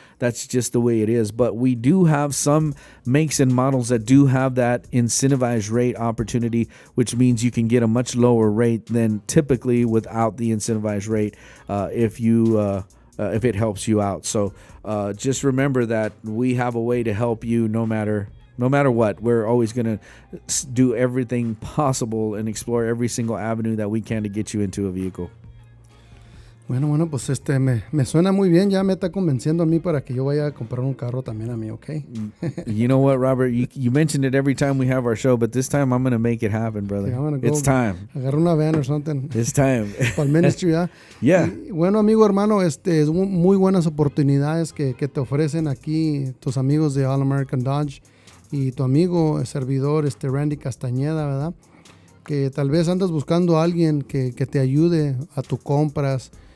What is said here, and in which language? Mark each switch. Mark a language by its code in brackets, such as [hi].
[en] That's just the way it is. But we do have some makes and models that do have that incentivized rate opportunity, which means you can get a much lower rate than typically without the incentivized rate if it helps you out. So just remember that we have a way to help you no matter what. We're always going to do everything possible and explore every single avenue that we can to get you into a vehicle. [es] Bueno, pues me suena muy bien. Ya me está convenciendo a mí para que yo vaya a comprar un carro también a mí, ¿ok? [en] You know what, Robert? You mention it every time we have our show, but this time I'm going to make it happen, brother. Yeah, it's time. [es] Agarrar una van [en] or something. It's time. [es] Para el ministry, ¿ya? [en] Yeah. [es] Y, bueno, amigo, hermano, es muy buenas oportunidades que te ofrecen aquí tus amigos de All American Dodge y tu amigo, servidor, Ramdy Casataneda, ¿verdad? Que tal vez andas buscando a alguien que te ayude a tus compras.